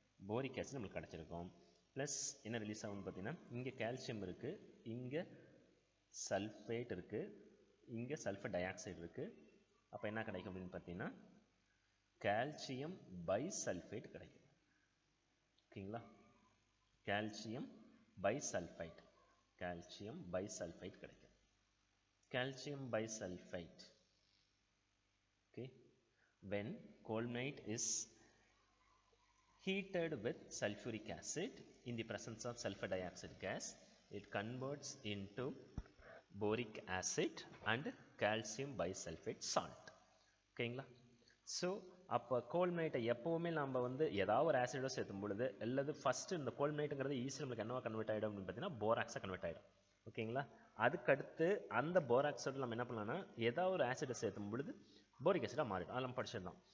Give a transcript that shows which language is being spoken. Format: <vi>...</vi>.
<ta>Boric acid நம்மளுக்கு கிடைச்சிருக்கும். Plus என்ன ரிலீஸ் ஆகும்னு பார்த்தீங்கன்னா இங்கே கால்சியம் இருக்குது, இங்கே சல்ஃபேட் இருக்குது, இங்கே சல்ஃபர் டை ஆக்சைடு இருக்குது. அப்போ என்ன கிடைக்கும் அப்படின்னு பார்த்தீங்கன்னா கால்சியம் பைசல்ஃபேட் கிடைக்கும். ஓகேங்களா? கால்சியம் பைசல்ஃபைட், கால்சியம் பைசல்ஃபைட் கிடைக்கும். Calcium பைசல்ஃபைட்.</ta> <en>Okay, when colmanite is heated with sulfuric acid in the presence of sulfur dioxide gas, it converts into boric acid and calcium bisulfate salt.</en> <ta>ஓகேங்களா? ஸோ அப்போ கோல்மனைட்டை எப்போவுமே நம்ம வந்து ஏதாவது ஒரு ஆசிடோ சேர்த்தும் பொழுது அல்லது ஃபஸ்ட்டு இந்த கோல்மனைட்டுங்கிறது ஈஸியாக நம்மளுக்கு என்னவா கன்வெர்ட் ஆகிடும் அப்படின்னு பார்த்தீங்கன்னா போராக்ஸாக கன்வெர்ட் ஆகிடும். ஓகேங்களா? அதுக்கடுத்து அந்த போராக்ஸோடு நம்ம என்ன பண்ணலாம்னா ஏதாவது ஒரு ஆசிடை சேர்த்தும் பொழுது போரிக் ஆசிடாக மாறிடும். அதெல்லாம் படிச்சிடலாம்.</ta>